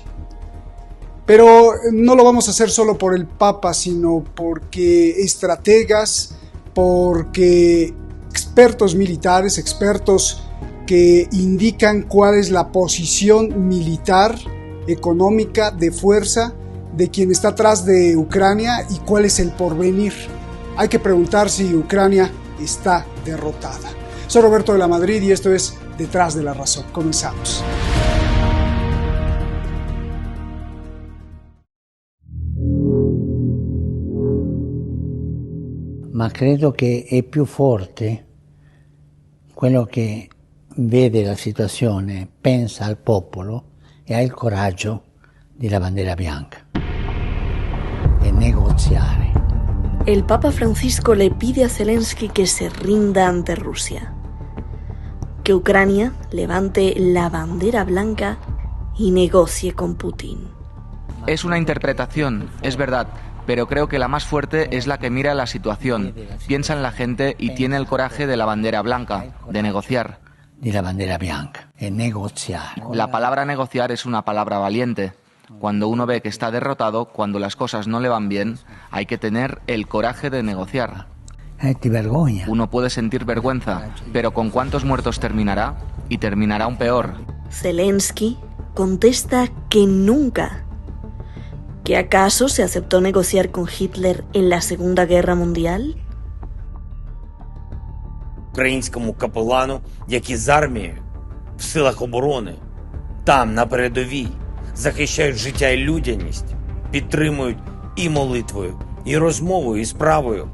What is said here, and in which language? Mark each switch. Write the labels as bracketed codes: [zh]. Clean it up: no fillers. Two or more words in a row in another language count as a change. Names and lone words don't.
[es] Pero no lo vamos a hacer solo por el Papa, sino porque estrategas, porque expertos militares, expertos que indican cuál es la posición militar, económica, de fuerza de quien está atrás de Ucrania y cuál es el porvenir. Hay que preguntar si Ucrania está derrotada. Soy Roberto de la Madrid y esto es Detrás de la Razón. Comenzamos. [it] Ma credo che è più forte quello che vede la situazione, pensa al popolo e ha il coraggio della bandera bianca e negoziare. [es] El Papa Francisco le pide a Zelensky que se rinda ante Rusia, que Ucrania levante la bandera blanca y negocie con Putin. Es una interpretación, es verdad, pero creo que la más fuerte es la que mira la situación, piensa en la gente y tiene el coraje de la bandera blanca, de negociar. De la bandera [it] bianca e negoziare. [es] La palabra negociar es una palabra valiente. Cuando uno ve que está derrotado, cuando las cosas no le van bien, hay que tener el coraje de negociar. [it] Ti vergogna. [es] Uno puede sentir vergüenza, pero ¿con cuántos muertos terminará? Y terminará aún peor. Zelensky contesta que nunca. ¿Que acaso se aceptó negociar con Hitler en la Segunda Guerra Mundial? [uk] Українському капелану, які з армією в силах оборони, там, на передовій, захищають життя і людяність, підтримують і молитвою, і розмовою, і справою.